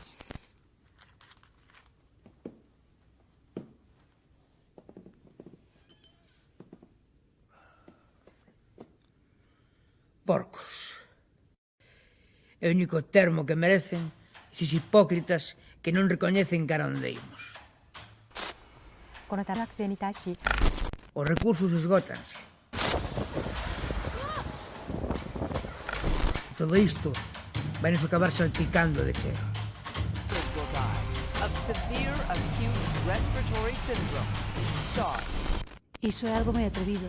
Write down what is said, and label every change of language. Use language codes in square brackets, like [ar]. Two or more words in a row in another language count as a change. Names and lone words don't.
[gl] Porcos. É o único termo que merecen eses hipócritas que non recoñecen cara onde imos. [ja] この大学生に対し [gl] Os recursos esgótanse. Todo isto vai nos acabar salpicando de cheo. Iso é algo moi atrevido.